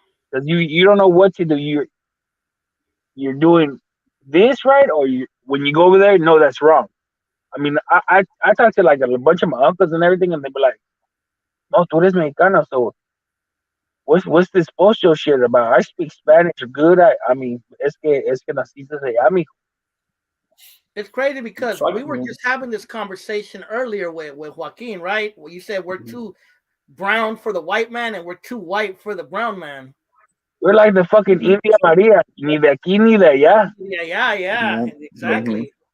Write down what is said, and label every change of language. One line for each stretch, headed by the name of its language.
English: Because you don't know what to do. You're doing this right, or when you go over there, no, that's wrong. I mean, I talked to like a bunch of my uncles and everything, and they be like, no,
Spanish: tú eres mexicano,
English: so what's this pocho shit about? I speak Spanish good. I mean,
Spanish: es que naciste allá, mijo.
English: It's crazy because we were just having this conversation earlier with Joaquin, right? Where you said we're too brown for the white man and we're too white for the brown man. We're like the fucking India Maria,
Spanish: ni de aquí ni de allá.
English: Yeah, exactly.